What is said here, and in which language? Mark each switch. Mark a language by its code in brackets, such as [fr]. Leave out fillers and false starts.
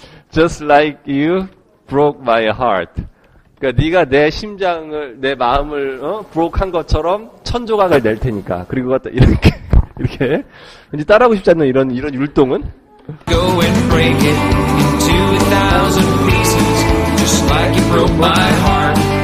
[en] Just like you broke my heart. [ko] 그러니까 네가 내 심장을, 내 마음을 broke한 것처럼 1,000조각을 낼 테니까. 그리고 이렇게 왠지 따라하고 싶지 않는 이런 율동은 [en] Go and break it into 1,000 pieces, just like you broke my heart.